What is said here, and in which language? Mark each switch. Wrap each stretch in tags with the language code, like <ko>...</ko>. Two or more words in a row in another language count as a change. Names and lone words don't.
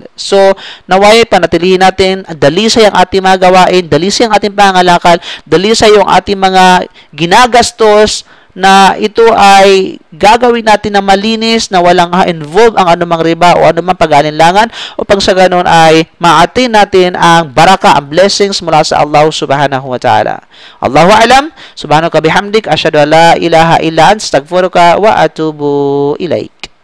<tl>So naway panatilihin natin, dalisay ang ating mga gawain, dalisay ang ating pangangalakal, dalisay yung ating mga ginagastos na ito ay gagawin natin na malinis, na walang involve ang anumang riba o anumang pag-alinlangan upang sa ganon ay maatin natin ang baraka, ang blessings mula sa Allah</tl> <ar>سبحانه وتعالى. الله أعلم، سبحانك بحمدك، أشهد أن لا إله إلا أنت، أستغفرك وأتوب إليك.</ar>